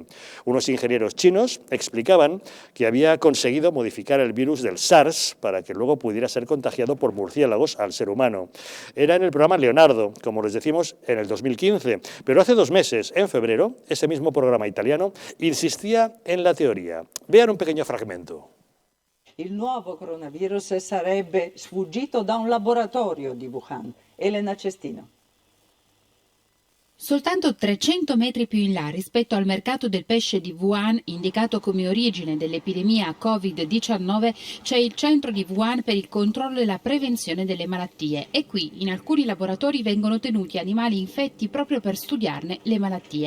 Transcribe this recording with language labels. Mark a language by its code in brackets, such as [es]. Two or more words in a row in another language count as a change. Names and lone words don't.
[es] Unos ingenieros chinos explicaban que había conseguido modificar el virus del SARS para que luego pudiera ser contagiado por murciélagos al ser humano. Era en el programa Leonardo, como les decimos, en el 2015, pero hace 2 meses, en febrero, ese mismo programa italiano insistía en la teoría. Vean un pequeño fragmento. [it] Il nuovo coronavirus sarebbe sfuggito da un laboratorio di Wuhan. Elena Cestino. Soltanto 300 metri più in là rispetto al mercato del pesce di Wuhan, indicato come origine dell'epidemia Covid-19, c'è il centro di Wuhan per il controllo e la prevenzione delle malattie e qui in alcuni laboratori vengono tenuti animali infetti proprio per studiarne le malattie.